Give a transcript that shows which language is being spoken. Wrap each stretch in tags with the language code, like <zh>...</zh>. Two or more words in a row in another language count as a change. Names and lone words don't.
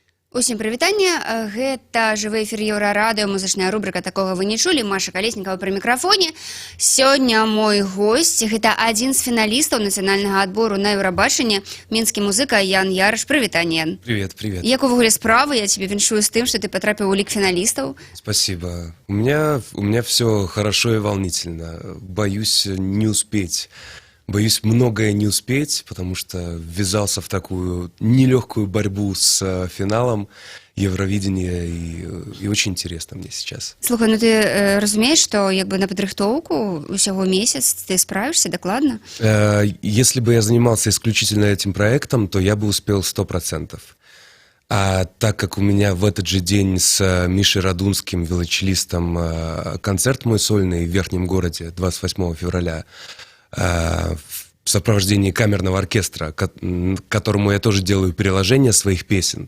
<be>Усім прывітанне, гэта жывы эфір Еўрарадыё, музычная рубрика «Такога вы не чулі», Маша Калеснікава пры мікрафоне. Сёння мой госць, гэта адзін з фіналістаў нацыянальнага адбору на Еўрабачанне, мінскі музыка Ян Ярыш. Прывітанне, Ян.</be> <ru>Привет, привет.</ru> <be>Як увогуле справы? Я тебе віншую з тым, што ты патрапіў у лік фіналістаў.</be> <ru>Спасибо. У меня все хорошо и волнительно. Боюсь не успеть. Боюсь многое не успеть, потому что ввязался в такую нелегкую борьбу с финалом Евровидения, и очень интересно мне сейчас.</ru> <be>Слухай, ну ты разумееш, што як бы на падрыхтоўку усяго месяц ты справишься докладно?</be> <ru>Если бы я занимался исключительно этим проектом, то я бы успел 100%. А так как у меня в этот же день с Мишей Радунским, велочелистом, концерт мой сольный в Верхнем городе 28 февраля, в сопровождении камерного оркестра, к которому я тоже делаю переложение своих песен.</ru>